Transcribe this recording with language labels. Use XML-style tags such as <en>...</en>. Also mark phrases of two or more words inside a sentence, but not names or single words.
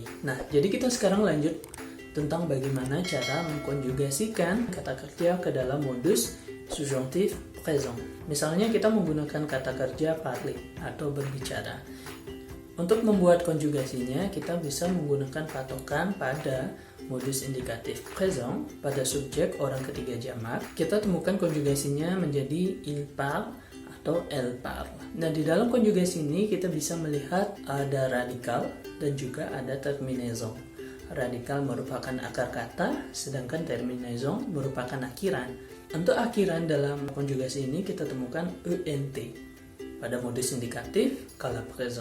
<id>Nah, jadi kita sekarang lanjut tentang bagaimana cara mengkonjugasikan kata kerja ke dalam modus subjunktif présent. Misalnya kita menggunakan kata kerja parler atau berbicara. Untuk membuat konjugasinya, kita bisa menggunakan patokan pada modus indikatif présent pada subjek orang ketiga jamak. Kita temukan konjugasinya menjadi</id> <fr>il parle</fr> <id>atau</id> <fr>elle parle.</fr> <id>Nah, di dalam konjugasi ini kita bisa melihat ada radikal dan juga ada terminaison. Radikal merupakan akar kata, sedangkan terminaison merupakan akhiran. Untuk akhiran dalam konjugasi ini kita temukan ent pada modus indikatif kala présent.</id>